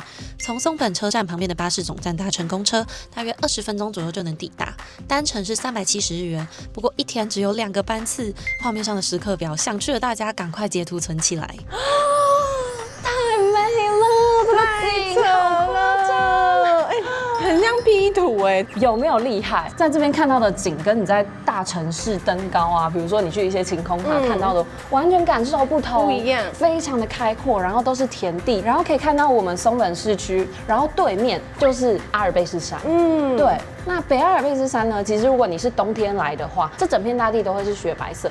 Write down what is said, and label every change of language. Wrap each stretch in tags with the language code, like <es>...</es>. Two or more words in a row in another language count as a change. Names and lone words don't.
<zh>從松本車站旁邊的巴士總站搭乘公車，大約20分鐘左右就能抵達，單程是370日元。不過一天只有2個班次，畫面上的時刻表，想去的大家趕快截圖存起來。太美了，這個景好誇張，很像 P 圖有沒有厲害？在這邊看到的景跟你在大城市登高啊，比如說你去一些晴空塔看到的，完全感受不同，不一樣，非常的開闊，然後都是田地，然後可以看到我們松本市區，然後對面就是阿爾卑斯山，對。那北阿爾卑斯山呢？其實如果你是冬天來的話，這整片大地都會是雪白色。</zh>